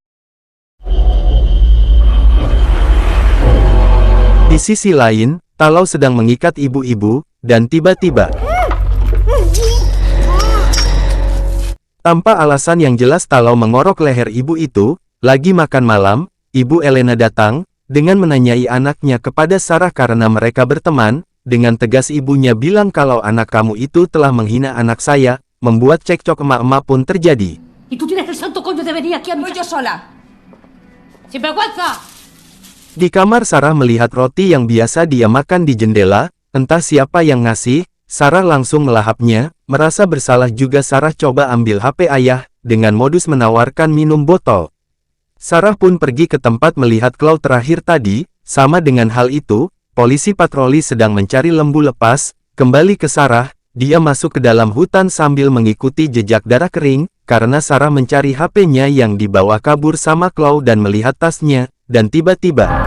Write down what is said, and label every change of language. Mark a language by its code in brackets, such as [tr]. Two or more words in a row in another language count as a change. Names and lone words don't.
[id] Di sisi lain, Talau sedang mengikat ibu-ibu, dan tiba-tiba, tanpa alasan yang jelas Talau mengorok leher ibu itu. Lagi makan malam, Ibu Elena datang, dengan menanyai anaknya kepada Sarah karena mereka berteman. Dengan tegas ibunya bilang kalau anak kamu itu telah menghina anak saya, membuat cekcok emak-emak pun terjadi. [es] Y tú tienes el santo coño de venir aquí a mi... Voy yo sola. ¡Sin vergüenza! [id] Di kamar Sarah melihat roti yang biasa dia makan di jendela, entah siapa yang ngasih, Sarah langsung melahapnya, merasa bersalah juga Sarah coba ambil HP ayah, dengan modus menawarkan minum botol. Sarah pun pergi ke tempat melihat Claude terakhir tadi, sama dengan hal itu, polisi patroli sedang mencari lembu lepas, kembali ke Sarah, dia masuk ke dalam hutan sambil mengikuti jejak darah kering, karena Sarah mencari HP-nya yang dibawa kabur sama Claude dan melihat tasnya, dan tiba-tiba,